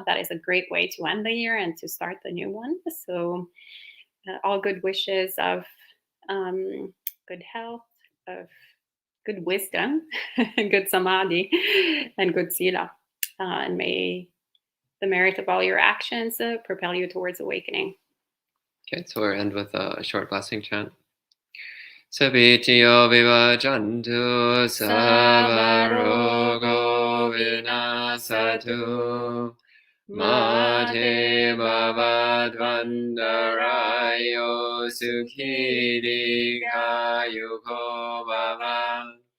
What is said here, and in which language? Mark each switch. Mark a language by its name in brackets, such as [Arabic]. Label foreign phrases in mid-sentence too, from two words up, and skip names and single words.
[English] That is a great way to end the year and to start the new one. So all good wishes of good health, of good wisdom, good samadhi, and good sila. And may the merit of all your actions propel you towards awakening. Okay, so we'll end with a short blessing chant. [Pali] Sabitiyo vivajantu savarogo vinasatu mate bhavadvandarayo sukhiri gayuko bhava